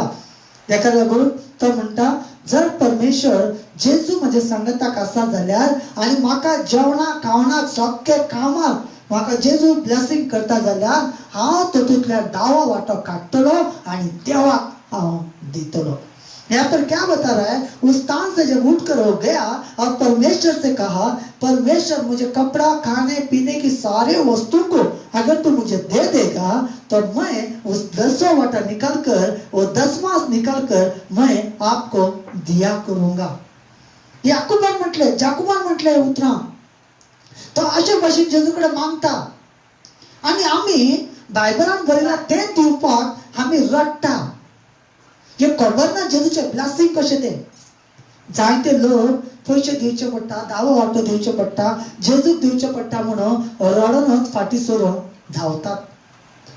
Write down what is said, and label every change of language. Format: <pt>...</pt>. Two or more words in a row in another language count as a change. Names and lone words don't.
<kok>तेका लागून तो म्हणटा, जर परमेश्वर जेजू म्हज्या संगताक आसा जाल्यार आनी म्हाका जेवणाक खावणाक सगळे कामाक म्हाका जेजू ब्लेसिंग करता जाल्यार हांव तातूंतल्यान दावा वाटो काडटलो आणि देवाक हांव दितलो।</kok> <hi>यहाँ पर क्या बता रहा है, उस स्थान से जब उठकर वो गया और परमेश्वर से कहा, परमेश्वर मुझे कपड़ा, खाने पीने की सारे वस्तु को अगर तू मुझे दे देगा तो मैं उस 10वां वाटा निकाल कर, वो 10वां निकाल कर मैं आपको दिया करूंगा।</hi> <kok>याकूबान म्हटले उतरा तो अशे भाशेन जेजूकडे मागता आणि आम्ही बायबलान बरयला ते दिवपाक आम्ही रडटा। हे खबर ना जेजूचे ब्लेसिंग कशे ते, जायते लोक पयशे दिवचे पडटा, दावो वाटो दिवचे पडटा, जेजूक दिवचे पडटा म्हणून रडूनच फाटी सोडून धांवतात।</kok>